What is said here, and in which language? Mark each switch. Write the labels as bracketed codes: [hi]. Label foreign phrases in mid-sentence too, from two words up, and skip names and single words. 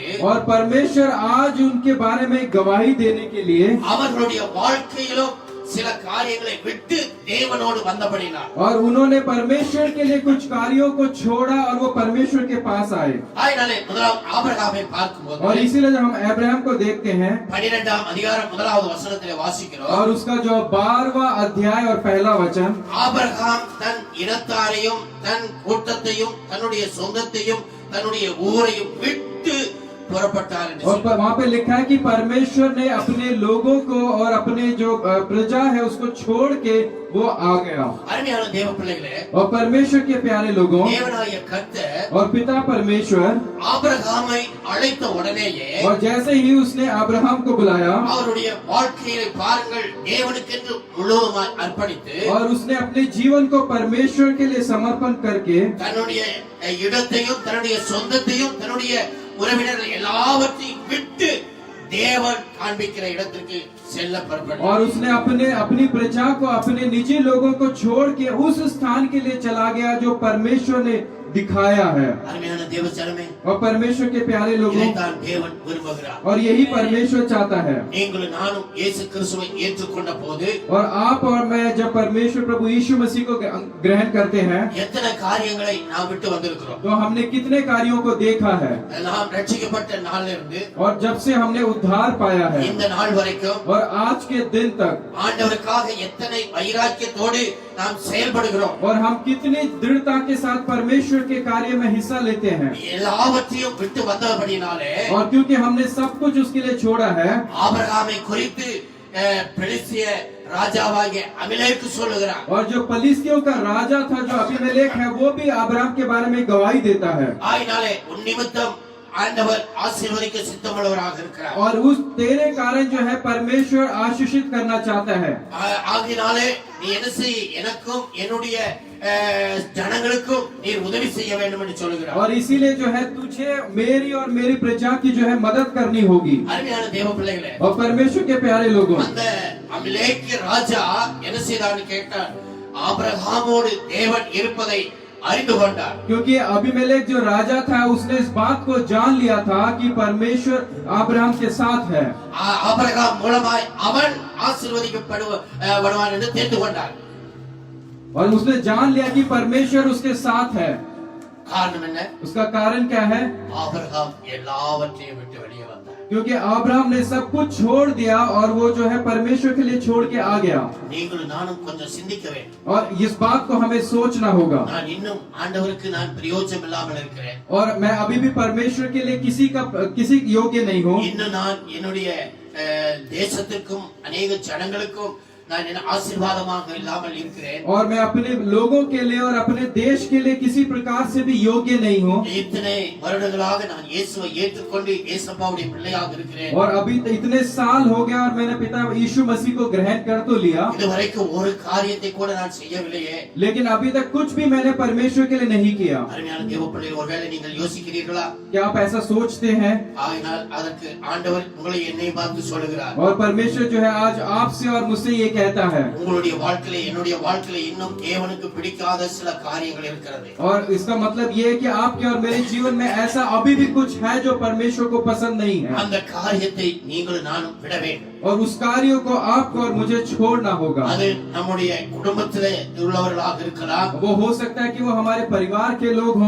[hi] और परमेश्वर आज उनके बारे में गवाही देने के लिए, [ta] அவர்களுடைய வாழ்க்கையிலும் சில காரியங்களை விட்டு தேவனோடு வந்தபடினார். [hi] और उन्होंने परमेश्वर के लिए कुछ कार्यों को छोड़ा, और वो परमेश्वर के पास आए. [ta] ஆயினாலே முதலாம் ஆபிரகாமை பார்க்கும்போது, [hi] और इसीलिए जब हम अब्राहम को देखते हैं, [ta] 12ஆம் அதிகாரம் 1வது வசனத்திலே வாசிக்கிறோம், [hi] और उसका जो 12वां अध्याय और पहला वचन, [ta] ஆபிரகாம் தன் இனத்தாரையும் தன் கூட்டத்தையும் தன்னுடைய சொந்தத்தையும் தன்னுடைய ஊரையும் விட்டு புறப்பட்டார் என்று [hi] और वहाँ पे लिखा है कि परमेश्वर ने अपने लोगों को और अपने जो प्रजा है उसको छोड़ के वो आ गया. [ta] அருமையான தேவ பிள்ளைகளே, [hi] और परमेश्वर के प्यारे लोगों, [ta] தேவனாகிய கர்த்தர் [hi] और पिता परमेश्वर, [ta] ஆபிரகாமை அழைத்த உடனேயே, [hi] और जैसे ही उसने अब्राहम को बुलाया, [ta] அவருடைய வாழ்க்கையை பாருங்கள், தேவனுக்கென்று முழுவதுமாய் அர்ப்பணித்து, [hi] और उसने अपने जीवन को परमेश्वर के लिए समर्पण करके, [ta] தன்னுடைய இடத்தையும் தன்னுடைய சொந்தத்தையும் தன்னுடைய உறவினர்கள் எல்லாவற்றையும் விட்டு தேவன் காண்பிக்கிற இடத்திற்கு செல்ல புறப்பட்டார். [hi] और उसने अपनी प्रजा को, अपने निजी लोगों को छोड़ के उस स्थान के लिए चला गया जो परमेश्वर ने दिखाया है। [ta] அருமையான தேவ ஜனமே, [hi] और परमेश्वर के प्यारे लोगों, [ta] இதைத்தான் தேவன் விரும்புகிறார். [hi] और यही परमेश्वर चाहता है। [ta] நீங்களும் நானும் இயேசு கிறிஸ்துவை ஏற்றுக்கொண்ட போது [hi] और आप और मैं जब परमेश्वर प्रभु यीशु मसीह को ग्रहण करते हैं, [ta] எத்தனை காரியங்களை நாம் விட்டு வந்திருக்கிறோம். [hi] तो हमने कितने कार्यों को देखा है। [ta] நாம் ரட்சிக்கப்பட்ட நாளிலிருந்து [hi] और जब से हमने उद्धार पाया है [ta] இந்த நாள் வரைக்கும் [hi] और आज के दिन तक, [ta] ஆண்டவருக்காக எத்தனை வைராக்கியத்தோடு நாம் செயல்படுகிறோம். [hi] और हम कितनी दृढ़ता के साथ परमेश्वर के कार्य में हिस्सा लेते हैं। [ta] எல்லாவற்றையும் விட்டு வந்தபடினாலே [hi] और क्योंकि हमने सब कुछ उसके लिए छोड़ा है, [ta] ஆபிரகாமை குறித்து பெலிஸ்திய ராஜாவாகிய அபிமெலேக்கு சொல்லுகிறார். [hi] और जो पलिस्तियों का राजा था जो अबीमेलेक है, वो भी अब्राहम के बारे में गवाही देता है। [ta] ஆயினாலே உன் நிமித்தம் ஆண்டவர் ஆசீர்வதிக்க சித்தமுள்ளவராக இருக்கிறார். [hi] और उस तेरे कारण जो है परमेश्वर आशीषित करना चाहता है। [ta] ஆகினாலே நீ என்ன செய், எனக்கும் என்னுடைய ஜனங்களுக்கும் நீர் உதவி செய்ய வேண்டும் என்று சொல்லுகிறார். [hi] और इसीलिए जो है तुझे मेरी और मेरी प्रजा की जो है मदद करनी होगी। [ta] அருமையான தேவ பிள்ளைகளே, [hi] और परमेश्वर के प्यारे लोगों, [ta] அந்த அபிமெலேக்கு ராஜா என்ன செய்தான்னு கேட்டார். ஆபிரகாமோடு தேவன் இருப்பதை அறிந்து கொண்டார். [hi] क्योंकि अबीमेलेक जो राजा था उसने इस बात को जान लिया था कि परमेश्वर अब्राहम के साथ है। [ta] ஆபிரகாம் மூலமாய் அவன் ஆசீர்வதிக்கப்படுவான் என்று தெரிந்து கொண்டார். [hi] और उसने जान लिया कि परमेश्वर उसके साथ है। [ta] காரணம் என்ன? [hi] उसका कारण क्या है? [ta] ஆபிரகாம் எல்லாவற்றையும் விட்டு வெளியே வந்தார். [hi] क्योंकि अब्राहम ने सब कुछ छोड़ दिया और वो जो है परमेश्वर के लिए छोड़ के आ गया। [ta] நீங்களும் நானும் கொஞ்சம் சிந்திக்க வேண்டும். [hi] और इस बात को हमें सोचना होगा। [ta] நான் இன்னும் ஆண்டவருக்கு நான் பிரயோஜனம் இல்லாமல் இருக்கிறேன். [hi] और मैं अभी भी परमेश्वर के लिए किसी योग्य नहीं हूँ। [ta] இன்னும் நான் என்னுடைய தேசத்திற்கும் अनेक ஜனங்களுக்கும் நான் என்ன ஆசீர்வாதமாக இல்லாமல் இருக்கிறேன். [hi] और मैं अपने लोगों के लिए और अपने देश के लिए किसी प्रकार से भी योग्य नहीं हूँ। [ta] इतने வருடங்களாக நான் இயேசுவை ஏற்றுக்கொண்டு இயேசுவுடைய பிள்ளையாக இருக்கிறேன். [hi] और अभी इतने साल हो गया और मैंने पिता यीशु मसीह को ग्रहण कर तो लिया, [ta] இதுவரைக்கும் ஒரு காரியத்தை கூட நான் செய்யவில்லையே. [hi] लेकिन अभी तक कुछ भी मैंने परमेश्वर के लिए नहीं किया। [ta] அருமையான தேவ பிள்ளைகளே, ஒருவேளை நீங்கள் யோசிக்கிறீர்களா? [hi] क्या आप ऐसा सोचते हैं? [ta] ஆகையால் அதற்கு ஆண்டவர் உங்களை என்னை பார்த்து சொல்லுகிறார். [hi] और परमेश्वर जो है आज आपसे और मुझसे ये कहता है। [ta] உங்களுடைய வாழ்க்கையிலே என்னுடைய வாழ்க்கையிலே இன்னும் தேவனுக்கு பிடிக்காத சில காரியங்கள் இருக்கிறது. [hi] और इसका मतलब ये है कि आपके और मेरे जीवन में ऐसा अभी भी कुछ है जो परमेश्वर को पसंद नहीं है। [ta] அந்த காரியத்தை நீங்களும் நானும் விட வேண்டும். [hi] और उस कार्य को आपको और मुझे छोड़ना होगा। [ta] அது நம்முடைய குடும்பத்திலே உள்ளவர்களாக இருக்கலாம். [hi] वो हो सकता है कि वो हमारे परिवार के लोग हों,